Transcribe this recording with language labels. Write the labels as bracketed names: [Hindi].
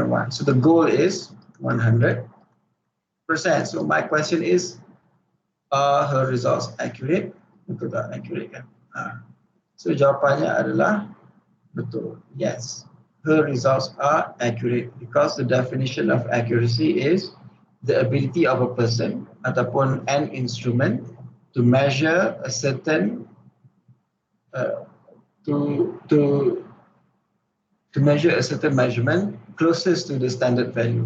[English] So the goal is 100%. So my question is, are her results accurate? [Malay] Betul tak accurate kan? So jawapannya adalah betul. [English] Yes, her results are accurate because the definition of accuracy is the ability of a person ataupun an instrument to measure a certain to measure a certain measurement closest to the standard value.